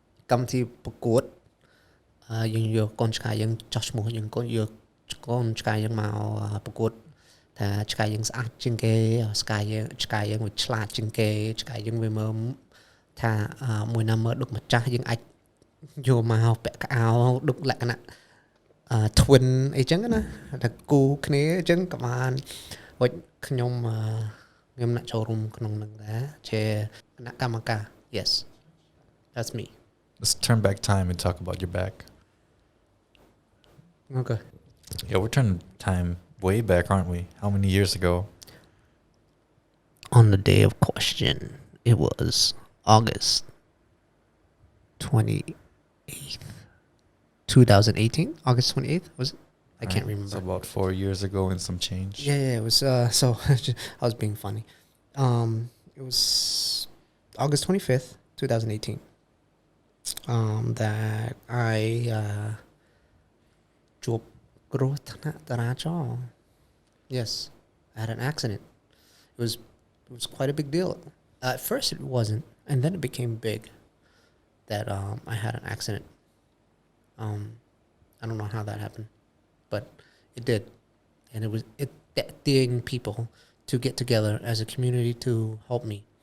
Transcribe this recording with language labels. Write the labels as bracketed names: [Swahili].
[Khmer] កម្មវិធីប្រកួតយើងយកកូនឆ្កែយើងចោះឈ្មោះយើងយកកូនឆ្កែយើងមកប្រកួតថាឆ្កែយើងស្អាតជាងគេឆ្កែយើងវាឆ្លាតជាងគេឆ្កែយើងវាមើលថាមួយណាមើលដូចម្ចាស់យើងអាចយកមកពាក់កៅអៅដូចលក្ខណៈtwin អីចឹងណាតែគូគ្នាអញ្ចឹងក៏បានវិញខ្ញុំអ្នកចូលរួមក្នុងនឹងដែរជាគណៈកម្មការ [English] yes that's me. Let's turn back time and talk about your back. Okay. Yeah, we're turning time way back, aren't we? How many years ago? On the day of question, it was August 28th, 2018. August 28th, was it? I can't remember. So about 4 years ago and some change. Yeah, it was. So I was being funny. It was August 25th, 2018. That I [Khmer] ជួបគ្រោះថ្នាក់ចរាចរណ៍ [English] Yes, I had an accident. It was quite a big deal. At first it wasn't, and then it became big that I had an accident. I don't know how that happened, but it did. And it was getting people to get together as a community to help me.